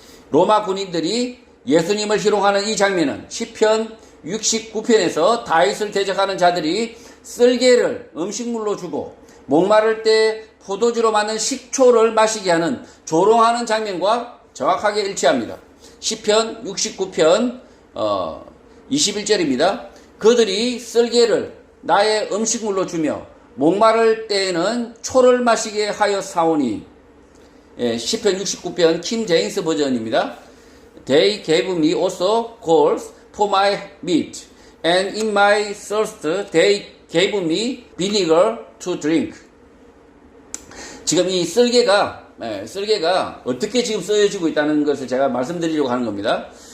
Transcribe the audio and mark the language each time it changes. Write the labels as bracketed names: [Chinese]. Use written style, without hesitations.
[Korean] 로마 군인들이 예수님을 희롱하는 이 장면은 시편 69편에서 다윗을 대적하는 자들이 쓸개를 음식물로 주고 목마를 때 포도주로 만든 식초를 마시게 하는 조롱하는 장면과 정확하게 일치합니다. 시편 69편 21절입니다. 그들이 쓸개를 나의 음식물로 주며 목마를 때에는 초를 마시게 하여 사오니, 시편 69편 킹 제임스 버전입니다. [English] They gave me also coals for my meat, and in my thirst they gave me vinegar to drink. [Korean] 지금 이 쓸개가 어떻게 지금 쓰여지고 있다는 것을 제가 말씀드리려고 하는 겁니다.